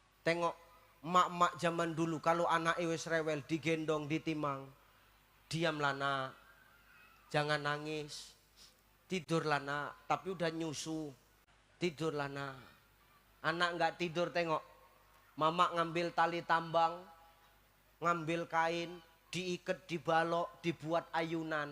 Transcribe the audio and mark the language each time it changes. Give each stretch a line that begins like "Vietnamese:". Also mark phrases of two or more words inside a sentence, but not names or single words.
Indonesian: Tengok mak-mak zaman dulu kalau anak
Javanese: wis rewel
Indonesian: digendong ditimang. Diamlah nak, jangan nangis. Tidurlah nak, tapi udah nyusu. Tidurlah nak. Anak nggak tidur tengok. Mama ngambil tali tambang, ngambil kain, diikat, dibalok, dibuat ayunan.